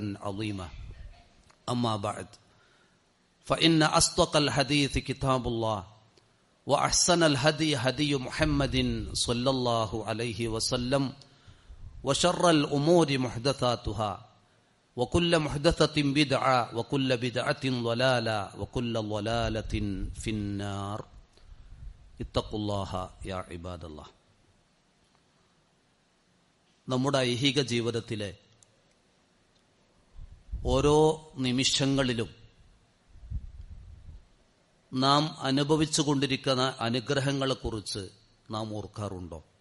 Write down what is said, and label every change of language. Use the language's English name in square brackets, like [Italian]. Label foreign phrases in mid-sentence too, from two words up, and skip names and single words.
[Arabic] عظيما أما بعد فإن أصدق الحديث كتاب الله وأحسن الهدي هدي محمد صلى الله عليه وسلم وشر الأمور محدثاتها وكل محدثة بدعة وكل بدعة ضلالة وكل ضلالة في النار اتقوا الله يا عباد الله. [Malayalam] നമ്മുടെ ഐഹിക ജീവിതത്തിലെ ഓരോ നിമിഷങ്ങളിലും നാം അനുഭവിച്ചുകൊണ്ടിരിക്കുന്ന അനുഗ്രഹങ്ങളെക്കുറിച്ച് നാം ഓർക്കാറുണ്ടോ?